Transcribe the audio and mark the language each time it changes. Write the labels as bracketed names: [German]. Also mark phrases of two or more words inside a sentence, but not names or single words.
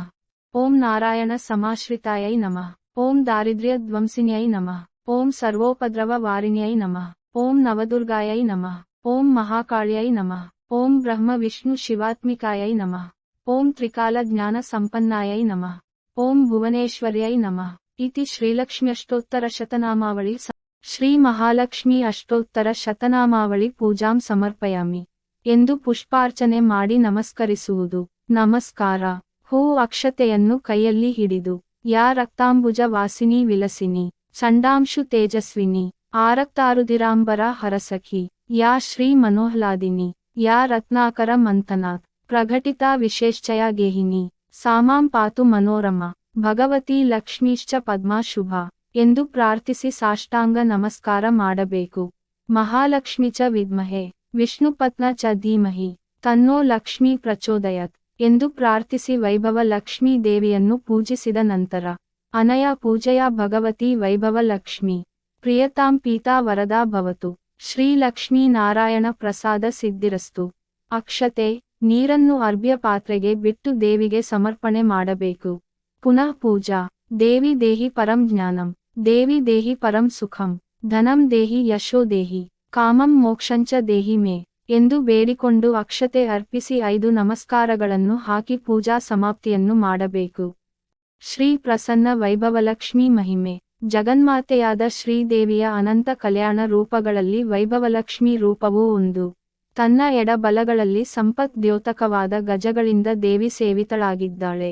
[Sanskrit] ಓಂ ನಾರಾಯಣ ಸಮಾಶ್ರಿತಾಯೈ ನಮಃ. ಓಂ ದಾರಿದ್ರ್ಯಧ್ವಂಸಿನ್ಯೈ ನಮಃ. ಓಂ ಸರ್ವೋಪದ್ರವ ವಾರಿಣ್ಯೈ ನಮಃ. ಓಂ ನವದುರ್ಗಾಯೈ ನಮಃ. ಓಂ ಮಹಾಕಾಳ್ಯೈ ನಮಃ. ಓಂ ಬ್ರಹ್ಮ ವಿಷ್ಣು ಶಿವಾತ್ಮಿಕಾಯೈ ನಮಃ. ಓಂ ತ್ರಿಕಾಲ ಜ್ಞಾನ ಸಂಪನ್ನಾಯೈ ನಮಃ. ಓಂ ಭುವನೇಶ್ವರ್ಯೈ ನಮಃ. ಇತಿ ಶ್ರೀಲಕ್ಷ್ಮ್ಯಷ್ಟೋತ್ತರ ಶತನಾಮಾವಳಿ ಶ್ರೀ ಮಹಾಲಕ್ಷ್ಮಿ ಅಷ್ಟೋತ್ತರ ಶತನಾಮಾವಳಿ ಪೂಜಾಂ ಸಮರ್ಪಯಾಮಿ [Kannada] ಎಂದು ಪುಷ್ಪಾರ್ಚನೆ ಮಾಡಿ ನಮಸ್ಕರಿಸುವುದು. ನಮಸ್ಕಾರ. ಹೂ ಅಕ್ಷತೆಯನ್ನು ಕೈಯಲ್ಲಿ ಹಿಡಿದು [Sanskrit] ಯಾ ರಕ್ತಾಂಬುಜ ವಾಸಿನಿ ವಿಲಸಿನಿ ಚಂಡಾಂಶು ತೇಜಸ್ವಿನಿ ಆರಕ್ತಾರುದಿರಾಂಬರ ಹರಸಖಿ ಯಾ ಶ್ರೀ ಮನೋಹ್ಲಾದಿನಿ ಯಾ ರತ್ನಾಕರ ಮಂಥನಾಥ್ ಪ್ರಘಟಿತಾ ವಿಶೇಶ್ಚಯ ಗೇಹಿನಿ ಸಾಮಾಂ ಪಾತು ಮನೋರಮ ಭಗವತಿ ಲಕ್ಷ್ಮೀಶ್ಚ ಪದ್ಮಾ ಶುಭ [Kannada] ಎಂದು ಪ್ರಾರ್ಥಿಸಿ ಸಾಷ್ಟಾಂಗ ನಮಸ್ಕಾರ ಮಾಡಬೇಕು. [Sanskrit] ಮಹಾಲಕ್ಷ್ಮಿ ಚ ವಿದ್ಮಹೆ ವಿಷ್ಣುಪತ್ನ ಚ ಧೀಮಹಿ ತನ್ನೋ ಲಕ್ಷ್ಮೀ ಪ್ರಚೋದಯತ್ [Kannada] ಎಂದು ಪ್ರಾರ್ಥಿಸಿ ವೈಭವ ಲಕ್ಷ್ಮೀ ದೇವಿಯನ್ನು ಪೂಜಿಸಿದ ನಂತರ [Sanskrit] ಅನಯ ಪೂಜೆಯ ಭಗವತಿ ವೈಭವ ಲಕ್ಷ್ಮಿ ಪ್ರಿಯತಾಂ ಪೀತಾ ವರದಾ ಭವತು ಶ್ರೀ ಲಕ್ಷ್ಮೀ ನಾರಾಯಣ ಪ್ರಸಾದ ಸಿದ್ಧಿರಸ್ತು. [Kannada] ಅಕ್ಷತೆ ನೀರನ್ನು ಅರ್ಭ್ಯ ಪಾತ್ರೆಗೆ ಬಿಟ್ಟು ದೇವಿಗೆ ಸಮರ್ಪಣೆ ಮಾಡಬೇಕು. [Sanskrit] ಪುನಃ ಪೂಜಾ. ದೇವಿ ದೇಹಿ ಪರಂ ಜ್ಞಾನಂ ದೇವಿ ದೇಹಿ ಪರಂ ಸುಖಂ ಧನಂ ದೇಹಿ ಯಶೋ ದೇಹಿ ಕಾಮಂ ಮೋಕ್ಷಂಚ ದೇಹಿ ಮೇ [Kannada] ಎಂದು ಬೇಡಿಕೊಂಡು ಅಕ್ಷತೆ ಅರ್ಪಿಸಿ 5 ನಮಸ್ಕಾರಗಳನ್ನು ಹಾಕಿ ಪೂಜಾ ಸಮಾಪ್ತಿಯನ್ನು ಮಾಡಬೇಕು. ಶ್ರೀ ಪ್ರಸನ್ನ ವೈಭವಲಕ್ಷ್ಮಿ ಮಹಿಮೆ. ಜಗನ್ಮಾತೆಯಾದ ಶ್ರೀದೇವಿಯ ಅನಂತ ಕಲ್ಯಾಣ ರೂಪಗಳಲ್ಲಿ ವೈಭವಲಕ್ಷ್ಮಿ ರೂಪವೂ ಒಂದು. ತನ್ನ ಎಡಬಲಗಳಲ್ಲಿ ಸಂಪತ್ ದ್ಯೋತಕವಾದ ಗಜಗಳಿಂದ ದೇವಿ ಸೇವಿತಳಾಗಿದ್ದಾಳೆ.